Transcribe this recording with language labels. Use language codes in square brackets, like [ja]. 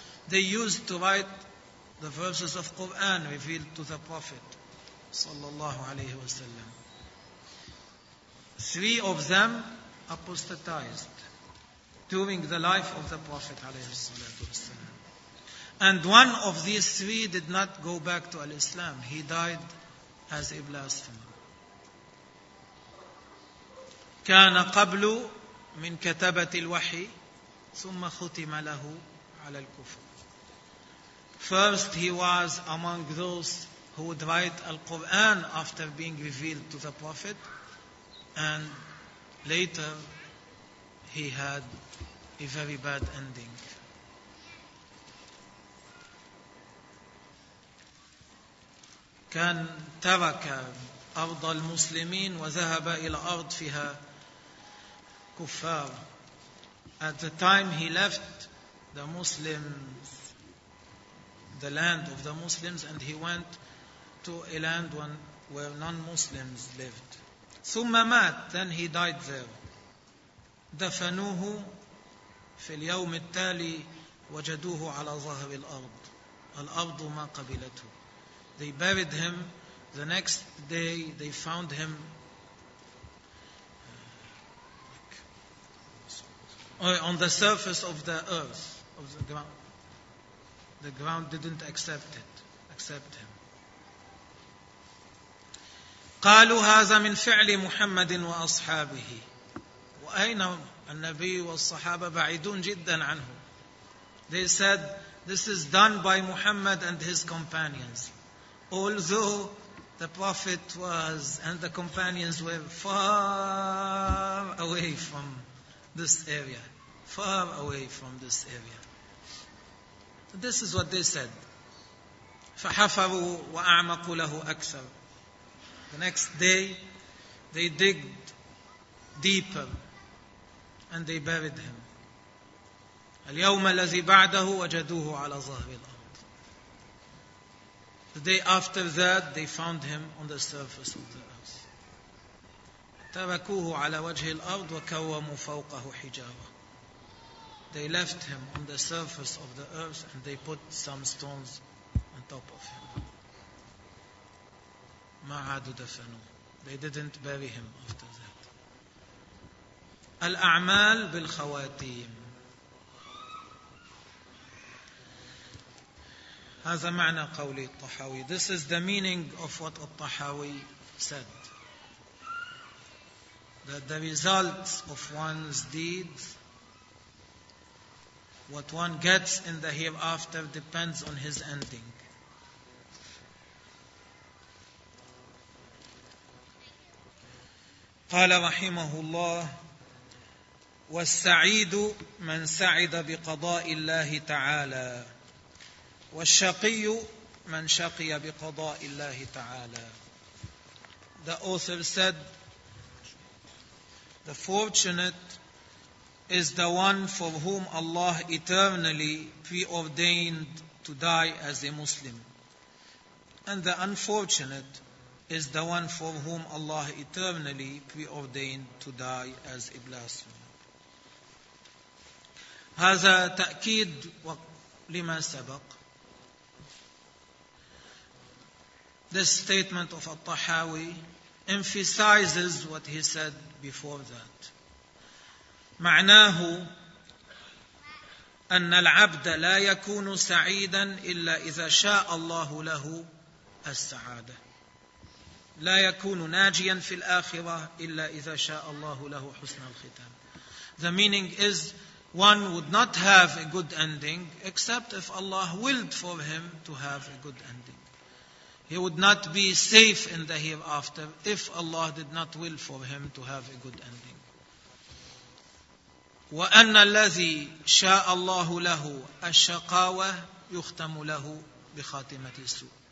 [en] They used to write the verses of Quran revealed to the Prophet sallallahu alayhi wasalam. Three of them apostatized during the life of the Prophet alayhi salatu wasalam. And one of these three did not go back to Islam. He died as a blasphemer. [ar] كان قبل من كتابة الوحي ثم ختم له على الكفر. [en] First he was among those who would write Al-Quran after being revealed to the Prophet and later he had a very bad ending. [ar] كان ترك أرض المسلمين وذهب إلى أرض فيها Kuffar. [en] At the time he left the Muslims, the land of the Muslims, and he went to a land where non-Muslims lived. ثم مات. Then he died there. [ar] دفنوه في اليوم التالي وجدوه على ظهر الأرض. الأرض ما قبلته. They buried him. [en] The next day they found him. On the surface of the earth, of the ground. The ground didn't accept it, accept him. [ar] قالوا هذا من فعل محمد وأصحابه. وأين النبي والصحابة بعيدون جدا عنه. [en] They said, this is done by Muhammad and his companions. Although the Prophet was, and the companions were far away from this area. Far away from this area. This is what they said. [ar] فحفروا وأعمقوا له أكثر. [en] The next day, they digged deeper and they buried him. [ar] اليوم الذي بعده وجدوه على ظهر الأرض. [en] The day after that, they found him on the surface of the earth. [ar] تركوه على وجه الأرض وكوموا فوقه حجارة. [en] They left him on the surface of the earth and they put some stones on top of him. [ar] ما عادوا دفنوا. [en] They didn't bury him after that. [ar] الأعمال بالخواتيم. هذا معنى قول الطحاوي. [en] This is the meaning of what الطحاوي said. That the results of one's deeds, what one gets in the hereafter depends on his ending. [ar] قال رحمه الله والسعيد من سعد بقضاء الله تعالى والشقي من شقي بقضاء الله تعالى. [en] The author said, the fortunate is the one for whom Allah eternally preordained to die as a Muslim. And the unfortunate is the one for whom Allah eternally preordained to die as a blasphemer. [ar] هذا تأكيد لما سبق. [en] This statement of الطحاوي emphasizes what he said before that. [ar] معناه أن العبد لا يكون سعيدا إلا إذا شاء الله له السعادة. لا يكون ناجيا في الآخرة إلا إذا شاء الله له حسن الختام. [en] The meaning is, one would not have a good ending except if Allah willed for him to have a good ending. He would not be safe in the hereafter if Allah did not will for him to have a good ending. [ar] وأن الذي شاء الله له الشقاوة يختم له بخاتمة السوء.